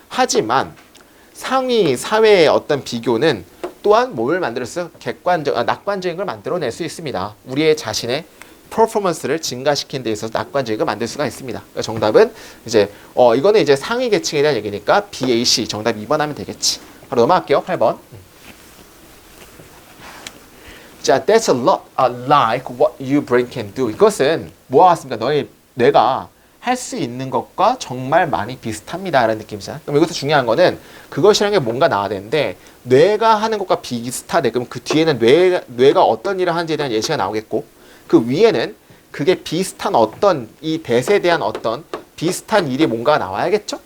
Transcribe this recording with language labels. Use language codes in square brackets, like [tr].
[ko] 하지만 상위 사회의 어떤 비교는 또한 뭘 만들어서 낙관적인 걸 만들어낼 수 있습니다. 우리의 자신의 퍼포먼스를 증가시키는 데 있어서 낙관적인 걸 만들 수가 있습니다. 그러니까 정답은 이제 이거는 이제 상위 계층에 대한 얘기니까 BAC 정답 2번 하면 되겠지. 바로 넘어갈게요. 8번. [en] 자, that's a lot like what your brain can do. [ko] 이것은 뭐와 같습니까? 너의 뇌가 할 수 있는 것과 정말 많이 비슷합니다. 라는 느낌이잖아. 그럼 여기서 중요한 거는 그것이라는 게 뭔가 나와야 되는데 뇌가 하는 것과 비슷하대. 그럼 그 뒤에는 뇌가 어떤 일을 하는지에 대한 예시가 나오겠고 그 위에는 그게 비슷한 어떤 이 대세에 대한 어떤 비슷한 일이 뭔가 나와야겠죠?